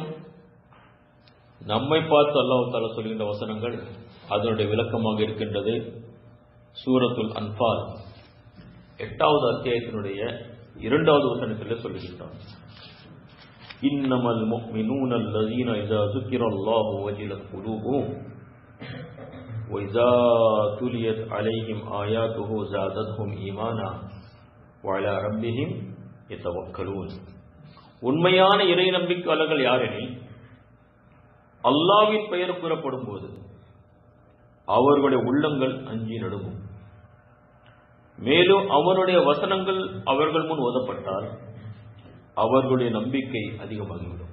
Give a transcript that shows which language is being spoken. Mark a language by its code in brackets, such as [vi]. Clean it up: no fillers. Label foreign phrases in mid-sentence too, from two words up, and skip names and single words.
[ta] நம்மை பார்த்து அல்லாஹ் தஆலா சொல்கின்ற வசனங்கள் அதனுடைய விளக்கமாக இருக்கின்றது. சூரத்துல் அன்ஃபால் 8வது அத்தியாயத்தினுடைய 2வது வசனத்தில் சொல்லுகின்றார், [ar] إنما المؤمنون الذين إذا ذكر الله وجلت قلوبهم وإذا تليت عليهم آياته زادتهم إيمانا وعلى ربهم يتوكلون. [ta] உண்மையான இறை நம்பிக்கையாளர்கள் யாரெனில் அல்லாஹ்வின் பெயர் கூறப்படும் போது அவர்களுடைய உள்ளங்கள் அஞ்சி நடுங்கும். மேலும் அவனுடைய வசனங்கள் அவர்கள் முன் ஓதப்பட்டால் அவர்களுடைய நம்பிக்கை அதிகமாகிவிடும்.